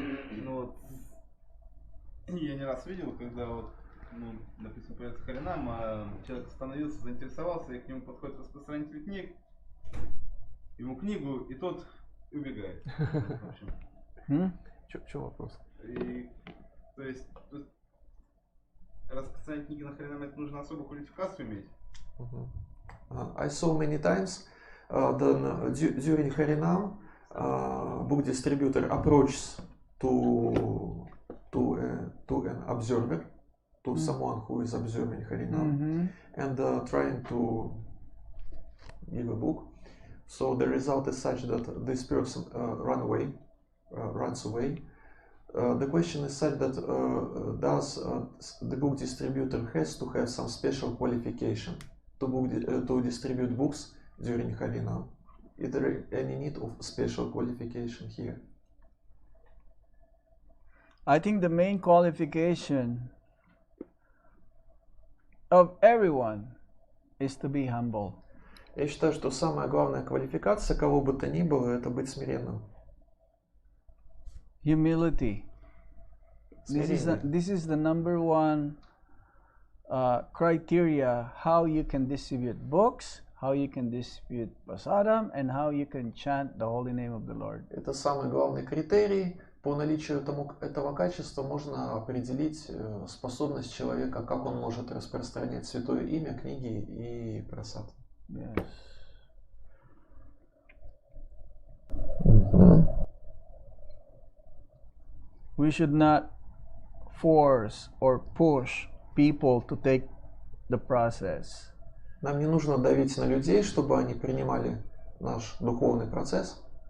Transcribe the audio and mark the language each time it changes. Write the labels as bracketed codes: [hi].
[ru] Ну вот, я не раз видел, когда вот, ну, допустим, появится Харинам, а человек остановился, заинтересовался, и к нему подходит распространитель книг, ему книгу, и тот убегает. В общем. Чё вопрос? И, то есть распространять книги на Харинам, это нужно особую квалификацию иметь. [en] I saw many times during Harinam, book distributor approaches to an observer, to someone who is observing Harinam, and trying to give a book. So the result is such that this person runs away. The question is such that does the book distributor has to have some special qualification to distribute books during Harinam? Is there any need of special qualification here? I think the main qualification of everyone is to be humble. [ru] Я считаю, что самая главная квалификация кого бы то ни было — это быть смиренным. [en] Humility. [ru] Смирение. [en] This is the number one criteria how you can distribute books, how you can distribute prasadam, and how you can chant the holy name of the Lord. [ru] Это самый главный критерий. По наличию этого качества можно определить способность человека, как он может распространять святое имя, книги и прасад. [en] Yes. We should not force or push people to take the process. [ru] Нам не нужно давить на людей, чтобы они принимали наш духовный процесс.